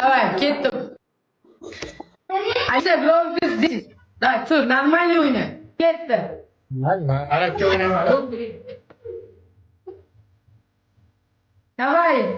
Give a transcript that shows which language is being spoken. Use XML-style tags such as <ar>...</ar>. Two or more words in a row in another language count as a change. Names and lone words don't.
<uz>ketdim. Ayşe, birov здесь. Да, tur, нормально o'yna. Ketdi. Man Arabcha o'ynayman.</uz> <ru>Давай.</ru>